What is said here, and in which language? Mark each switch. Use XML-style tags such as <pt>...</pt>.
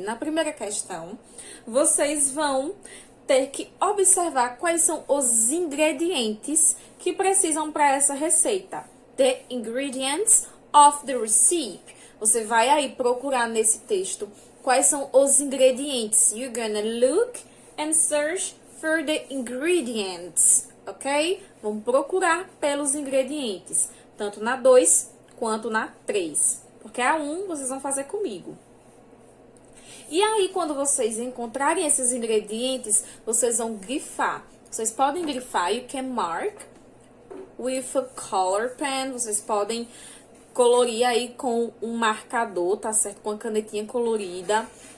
<pt>Na primeira questão, vocês vão ter que observar quais são os ingredientes que precisam para essa receita.</pt> <en>The ingredients of the recipe.</en> <pt>Você vai aí procurar nesse texto quais são os ingredientes.</pt> <en>You're gonna look and search for the ingredients, ok?</en> <pt>Vamos procurar pelos ingredientes, tanto na 2 quanto na 3, porque a 1 vocês vão fazer comigo. E aí, quando vocês encontrarem esses ingredientes, vocês vão grifar. Vocês podem grifar,</pt> <en>you can mark with a color pen,</en> <pt>vocês podem colorir aí com um marcador, tá certo? Com a canetinha colorida.</pt>